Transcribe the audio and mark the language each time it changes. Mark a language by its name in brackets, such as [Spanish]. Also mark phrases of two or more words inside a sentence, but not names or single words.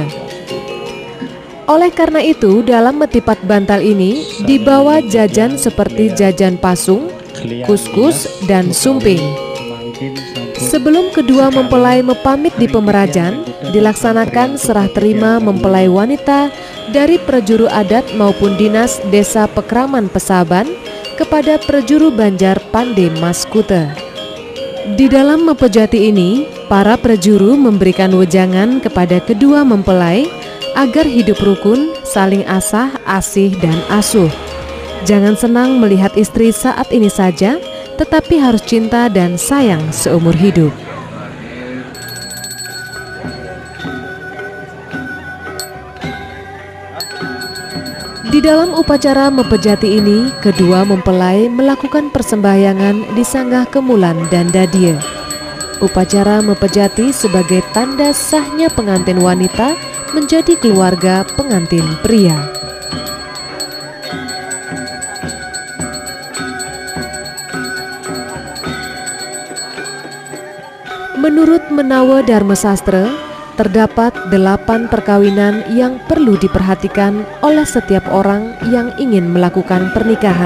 [Indonesian] Oleh karena itu, dalam metipat bantal ini dibawa jajan seperti jajan pasung, kuskus, dan sumping. Sebelum kedua mempelai pamit di pemerajan, dilaksanakan serah terima mempelai wanita dari prejuru adat maupun dinas Desa Pekraman Pesaban kepada prejuru Banjar Pande Mas Kute. Di dalam mempejati ini, para prejuru memberikan wejangan kepada kedua mempelai agar hidup rukun, saling asah, asih, dan asuh. Jangan senang melihat istri saat ini saja, tetapi harus cinta dan sayang seumur hidup. Di dalam upacara mempejati ini, kedua mempelai melakukan persembahyangan di Sanggah Kemulan dan Dadia. Upacara mempejati sebagai tanda sahnya pengantin wanita menjadi keluarga pengantin pria. Menurut Menawa Dharma Sastra, terdapat 8 perkawinan yang perlu diperhatikan oleh setiap orang yang ingin melakukan pernikahan.